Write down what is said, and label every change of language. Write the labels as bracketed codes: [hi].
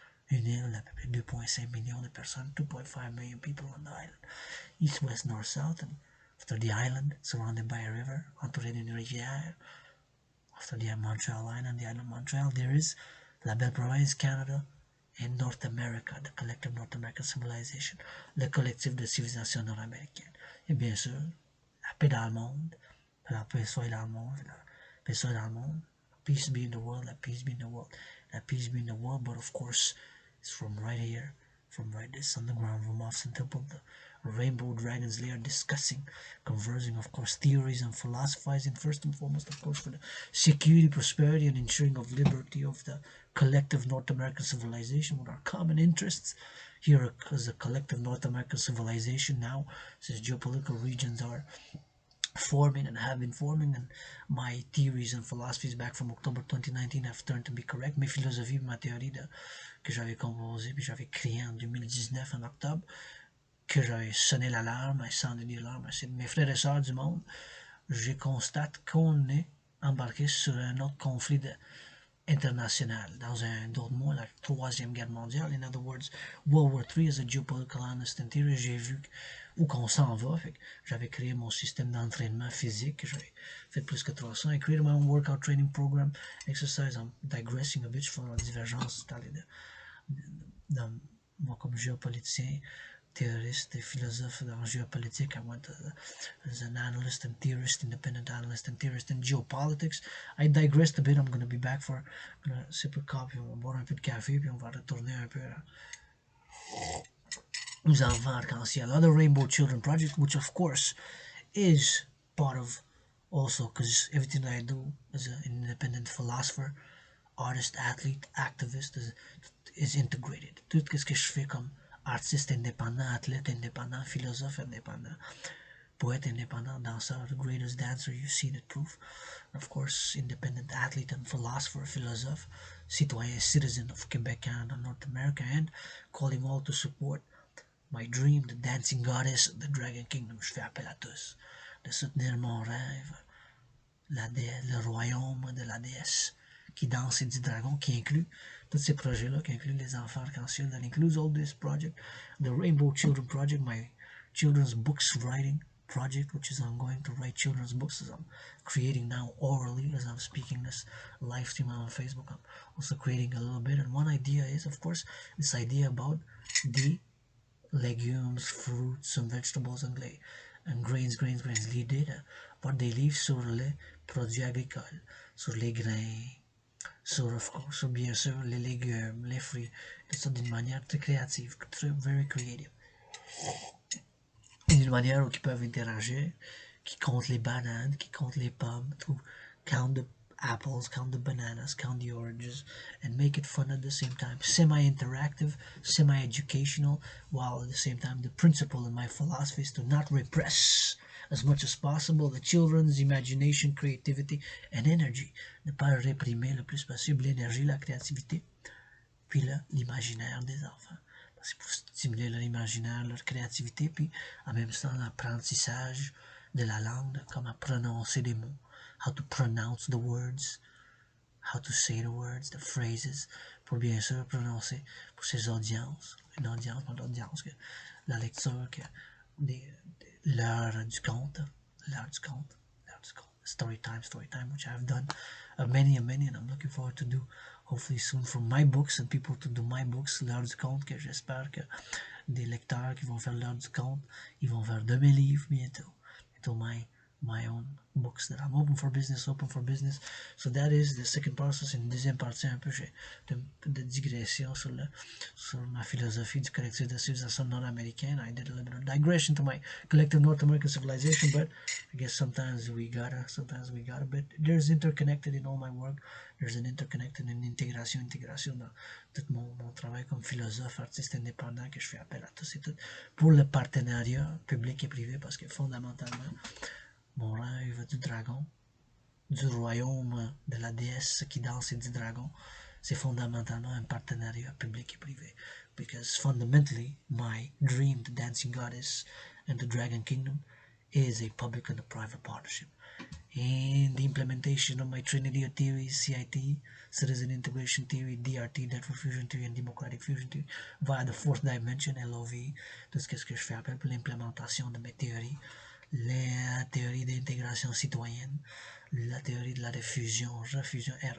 [fr] Une île d'à peu près 2,5 millions de personnes, [en] 2.5 million people on the island. East, west, north, south, and after the island, surrounded by a river, [fr] entouré d'une rivière. [en] After the Montreal Island, the island of Montreal, there is la belle province, Canada, and North America, the collective North American civilization, [fr] le collectif de civilisation nord-américaine. Et bien sûr, la paix dans le monde, [en] la paix soit dans le monde, la paix soit dans le monde, peace be in the world, la peace be in the world, la peace be in the world, but of course, it's from right here, from right this underground room of St. Temple, the Rainbow Dragon's Lair, discussing, conversing, of course, theories and philosophizing, first and foremost, of course, for the security, prosperity, and ensuring of liberty of the collective North American civilization with our common interests. Here, as a collective North American civilization now, since geopolitical regions are forming and have been forming, and my theories and philosophies back from October 2019 have turned to be correct. [fr] Mes philosophies, ma théorie que j'avais composée puis j'avais créée en 2019 en octobre, que j'avais sonné l'alarme, [en] I sounded the alarm, [fr] mes frères et sœurs du monde, je constate qu'on est embarqué sur un autre conflit international, dans d'autres mots, la troisième guerre mondiale. [en] In other words, World War III as a geopolitical analyst and theory. [fr] J'ai vu où qu'on s'en va. J'avais créé mon système d'entraînement physique. J'avais fait plus que 300. [en] I created my own workout training program, exercise. I'm digressing a bit from [fr] la divergence dans moi comme géopoliticien, théoriste et philosophe dans géopolitique. [en] I went as an analyst and theorist, independent analyst and theorist in geopolitics. I digressed a bit. I'm going to be back for a sip of coffee. [fr] On va boire un peu de café, puis on va retourner un peu aux Enfants Arc-En-Ciel, [en] other Rainbow Children project, which of course is part of also, because everything that I do as an independent philosopher, artist, athlete, activist is integrated. [fr] Tout ce que je fais comme artiste indépendant, athlète indépendant, philosophe indépendant, poète indépendant, danseur, [en] the greatest dancer, you see the proof. Of course, independent athlete and philosopher, [fr] philosophe, citoyen, [en] citizen of Quebec, Canada, North America, and calling all to support my dream, the dancing goddess, the Dragon Kingdom. [fr] Je fais appel à tous de soutenir mon rêve, le royaume de la déesse qui danse et du dragon, qui inclut tous ces projets-là, qui inclut les Enfants Arc-En-Ciel, [en] that includes all this project, the Rainbow Children project, my children's books writing project, which is I'm going to write children's books as I'm creating now orally, as I'm speaking this live stream on Facebook. I'm also creating a little bit, and one idea is, of course, this idea about the legumes, fruits, and vegetables, and grains. [fr] L'idée de voir des livres sur les produits agricoles, sur les grains, sur bien sûr les légumes, les fruits, tout ça d'une manière très créative, [en] very creative. [fr] D'une manière où ils peuvent interagir, qui comptent les bananes, qui comptent les pommes, [en] to count the apples, count the bananas, count the oranges, and make it fun at the same time. Semi-interactive, semi-educational, while at the same time the principle in my philosophy is to not repress as much as possible the children's imagination, creativity, and energy. [fr] Ne pas réprimer le plus possible l'énergie, la créativité, puis l'imaginaire des enfants. C'est pour stimuler l'imaginaire, leur créativité, puis en même temps l'apprentissage de la langue, comment prononcer des mots, [en] how to pronounce the words, how to say the words, the phrases, [fr] pour bien sûr prononcer pour ces audiences, une audience, pas l'audience, que la lecture, que l'heure du conte, l'heure du conte, l'heure du conte, story time, which I've done many, and I'm looking forward to do hopefully soon for my books and people to do my books, l'heure du conte, que j'espère que des lecteurs qui vont faire l'heure du conte, ils vont faire de mes livres bientôt, [en] my own books that I'm open for business. So that is the second process. [fr] Une deuxième partie un peu de digression sur ma philosophie du collectif de civilisation nord-américaine. [en] I did a little bit of digression to my collective North American civilization, but I guess sometimes we gotta, but there's interconnected in all my work. There's an interconnected in [fr] intégration dans tout mon travail comme philosophe, artiste indépendant que je fais appel à tous et toutes pour le partenariat public et privé, parce que fondamentalement, mon rêve du dragon, du royaume de la déesse qui danse et du dragon, c'est fondamentalement un partenariat public et privé. [en] Because fundamentally, my dream, the dancing goddess and the dragon kingdom, is a public and a private partnership. And the implementation of my trinity of theories, CIT, citizen integration theory, DRT, network fusion theory, and democratic fusion theory, via the fourth dimension, LOV, [fr] tout ce que je fais appel pour l'implémentation de mes théories, la théorie d'intégration citoyenne, la théorie de la refusion, [en] REFUSION,